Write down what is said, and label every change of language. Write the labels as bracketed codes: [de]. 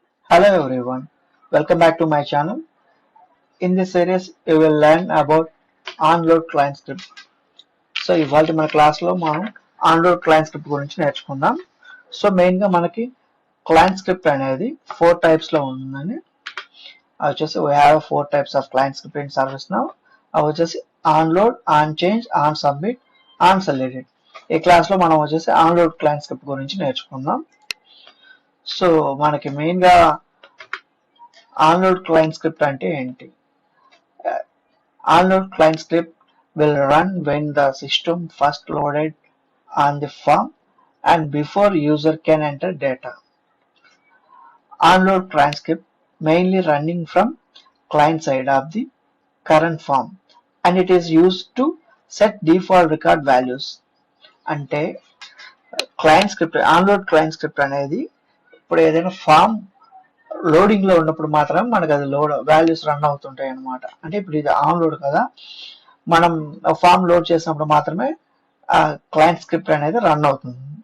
[en] Hello everyone, welcome back to my channel. In this series, you will learn about onload client script. [te] So ఇవాళ మన క్లాస్లో మనం onload client script గురించి నేర్చుకుందాం. So మెయిన్గా మనకి క్లయింట్ స్క్రిప్ట్ అనేది 4 టైప్స్లో ఉందని అవి వచ్చేసి [en] We have 4 types of client script in ServiceNow. [te] అవి వచ్చేసి onload, on change, on submit, on selected. ఈ క్లాస్లో మనం వచ్చేసి ఆన్లోడ్ క్లయింట్ స్క్రిప్ట్ గురించి నేర్చుకుందాం. సో మనకి మెయిన్గా ఆన్లోడ్ క్లయింట్ స్క్రిప్ట్ అంటే ఏంటి? [en] Onload client script will run when the system first loaded on the form and before user can enter data. Onload client script mainly running from client side of the current form and it is used to set default record values. [te] అంటే client script onload client script అనేది ఇప్పుడు ఏదైనా form loading లో ఉన్నప్పుడు మాత్రం మనకు అది load values run అవుతుంటాయి అనమాట. అంటే ఇప్పుడు ఇది ఆన్లోడ్ కదా, మనం ఫామ్ లోడ్ చేసినప్పుడు మాత్రమే క్లయింట్ స్క్రిప్ట్ అనేది రన్ అవుతుంది.